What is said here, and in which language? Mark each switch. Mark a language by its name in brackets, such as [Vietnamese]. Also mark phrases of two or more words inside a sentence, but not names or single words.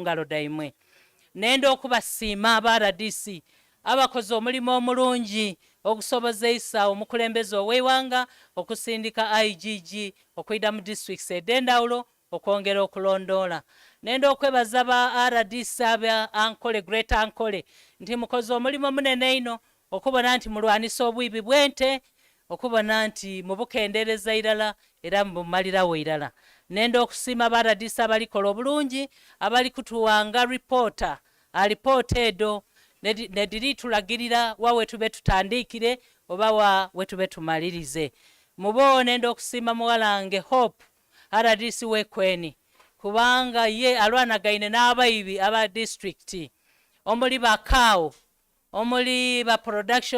[Soga] ngalo daimwe nendo okubasiima aba RDC abakoze omulimu omulungi okusobozeisa omukulembeze ow'eiwanga okusindika IGG okwida mu districts edendawulo okwongera okulondoola nendo okwebaza ba RDC aba ankole great ankole nti mukoze omulimu munene ino okubona nti mulwanisa obwibi bwente okubona nti mubukendereza irala era mubumalirawo irala nendo okusiima ba RDC abalikola obulungi abali kutuwanga [English] reporter report [Soga] edo ne diri tulagirira wa wetube tutandikire oba wa wetube tumalirize. Mubone ndo kusima muwalange Hope RDC wekweni kubanga ye alwanagaine n'abayibi aba district omuli bakaawo omuli ba production